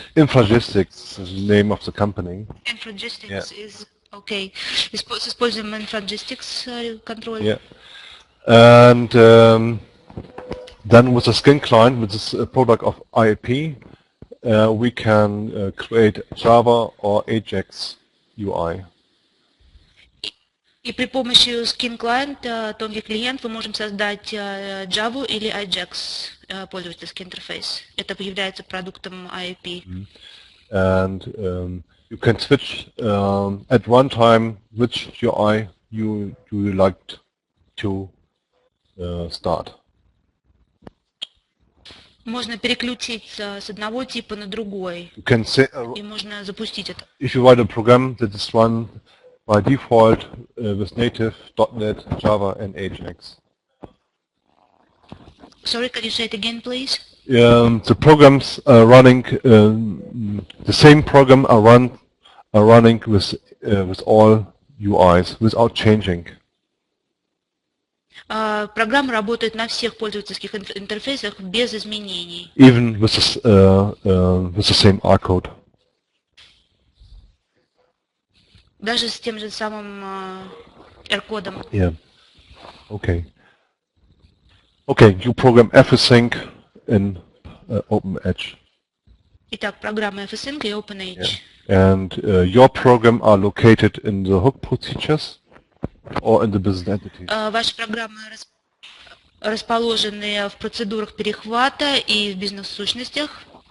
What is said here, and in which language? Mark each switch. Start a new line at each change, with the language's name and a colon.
English: Infragistics is the name of the company. Infragistics is okay.
Russian: Используем Infragistics контроль.
English: Yeah. And then with the skin client, which is a product of IAP, we can create Java or Ajax UI.
Russian: И при помощи Skin Client, тонкий клиент, мы можем создать Java или Ajax пользовательский интерфейс. Это является продуктом IAP.
English: And you can switch at one time which UI you like to start.
Russian: Можно переключиться с одного типа на другой.
English: You can say,
Russian: и можно запустить это.
English: If you write a program that is run by default with native, .NET, Java and Ajax. Sorry, can you say it again, please? The programs are running, the same program are running with all UIs without changing.
Russian: Программа работает на всех пользовательских интерфейсах без изменений.
English: Even with the same R code.
Russian: Даже с тем же самым R-кодом.
English: Yeah. Okay. Okay, you program everything in OpenEdge.
Russian: Итак, программа FSync и OpenEdge.
English: And your program are located in the hook procedures or in the business entities?
Russian: Ваши программы расположены в процедурах перехвата и в бизнес-сущностях.